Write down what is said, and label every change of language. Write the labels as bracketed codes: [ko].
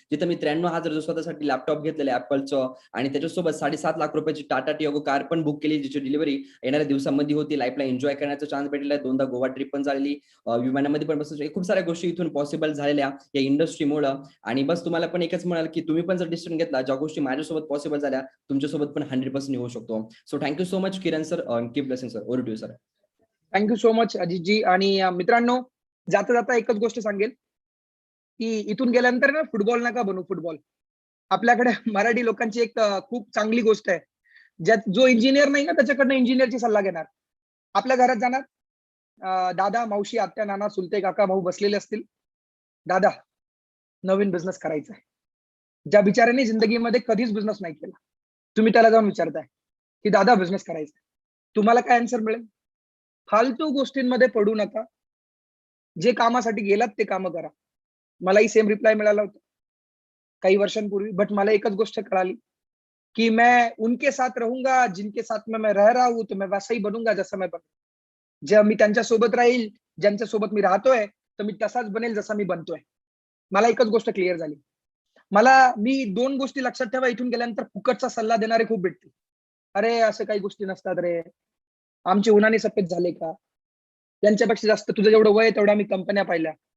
[mr] जिथं मी 93,000 स्वतःसाठी लॅपटॉप घेतलेले Appleचं आणि त्याच्यासोबत 7.5 लाख रुपयाची टाटा टियागो कार पण बुक केली, जिची डिलिव्हरी येणाऱ्या दिवसामध्ये होती. लाईफला एन्जॉय करण्याचा चान्स भेटलेला आहे. 2दा गोवा ट्रिप पण झालेली, विमानामध्ये पण बसून खूप साऱ्या गोष्टी इथून पॉसिबल झालेल्या या इंडस्ट्रीमुळं. आणि बस तुम्हाला पण एकच म्हणाल की तुम्ही पण जर डिसिजन घेतला, ज्या गोष्टी माझ्यासोबत पॉसिबल झाल्या, तुमच्यासोबत पण 100% होऊ शकतो. [en] So thank you so much Kiran sir, keep blessing sir. Over to you sir. Thank you so much Ajitji. [mr] आणि मित्रांनो, जाता जाता एकच गोष्ट सांगेल की इथून गेल्यानंतर ना फुटबॉल नका बनू. फुटबॉल आपल्याकडे मराठी लोकांची एक खूप चांगली गोष्ट आहे, ज्यात जो इंजिनियर नाही ना त्याच्याकडनं इंजिनियरची सल्ला घेणार. आपल्या घरात जाणार, दादा मावशी आत्या नाना चुलते काका भाऊ बसलेले असतील. दादा, नवीन बिझनेस करायचा आहे. ज्या बिचाऱ्याने जिंदगीमध्ये कधीच बिझनेस नाही केला, तुम्ही त्याला जाऊन विचारताय की दादा बिझनेस करायचा आहे, तुम्हाला काय आन्सर मिळेल? फालतू गोष्टींमध्ये पडू नका. जे कामासाठी गेलात ते काम करा. मलाही सेम रिप्लाय मिळाला होता काही वर्षांपूर्वी. बट मला एकच गोष्ट कळाली कि [hi] मैं उनके साथ रहूंगा जिनके साथ में मैं रह रहा हूं, तो मैं वैसा ही बनूंगा [mr] जसं मैं बन. जेव्हा मी त्यांच्या सोबत राहील, ज्यांच्या सोबत मी राहतोय, तर मी तसाच बनेल जसा मी बनतोय. मला एकच गोष्ट क्लिअर झाली. मी 2 गोष्टी लक्षात ठेवा, इथून गेल्यानंतर फुकटचा सल्ला देणारे खूप भेटतील. अरे असं काही गोष्टी नसतात रे, आमचे उन्हाने सफेद झाले का, त्यांच्यापेक्षा जास्त तुझं जेवढं वय आहे तेवढ्या मी कंपन्या पाहिल्या.